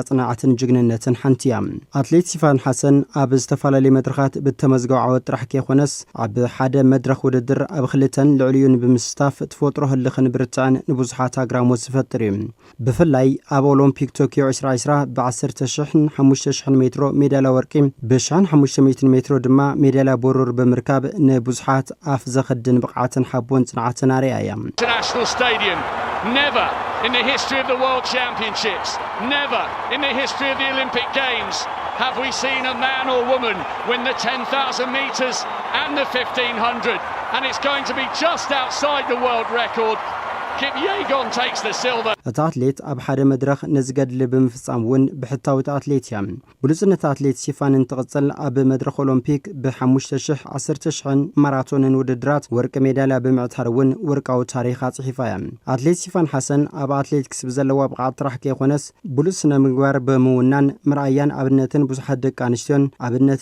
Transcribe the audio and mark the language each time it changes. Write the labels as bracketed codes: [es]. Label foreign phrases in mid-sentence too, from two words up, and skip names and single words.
[ti] ጽናዕትን ጅግንነትን ሓንቲ እያ ኣትሌት ሲፋን ሓሰን ኣብ ዝተፈላለዩ መድረኻት ብተመዝገበ ዓወት ጥራሕ ከይኮነስ ኣብ ሓደ መድረኽ ውድድር ኣብ ክልተን ልዕልዩን ብምስታፍ ተፈጥሮ ህልኽን ብርትዕን ንብዙሓት ኣግራሞት ዝፈጥር እዩ ብፍላይ ኣብ ኦሎምፒክ ቶኪዮ 2020 ብ10,000 5,000 ሜትሮ ሜዳልያ ወርቂ ብ1,500 ሜትሮ ድማ ሜዳልያ ብሩር ብምርካብ ንብዙሓት ኣፍ ዘኽድን ብቕዓትን ሓቦን ጽንዓትን ኣርያ እያ [en] International Stadium never in the history of the World Championships never in the history of the Olympic Games have we seen a man or woman win the 10,000 meters and the 1,500 and it's going to be just outside the world record Kip Yegon takes the silver. [ti] እታ ኣትሌት ኣብ ሓደ መድረኽ ነዝገድሊ ብምፍጻም እውን ብሕታዊት ኣትሌት እያ ብሉጽነት ኣትሌት ሲፋን እንትቕጽል ኣብ መድረኽ ኦሎምፒክ ብ5,000 10,000 ማራቶንን ውድድራት ወርቂ ሜዳልያ ብምዕታር እውን ወርቃዊ ታሪኽ ኣጽሒፋ እያ ኣትሌት ሲፋን ሓሰን ኣብ ኣትሌቲክስ ብዘለዋ ብቕዓት ጥራሕ ከይኮነስ ብሉጽ ስነ ምግባር ብምውናን ምርኣያን ኣብነትን ብዙሓት ደቂ ኣንስትዮን ኣብነት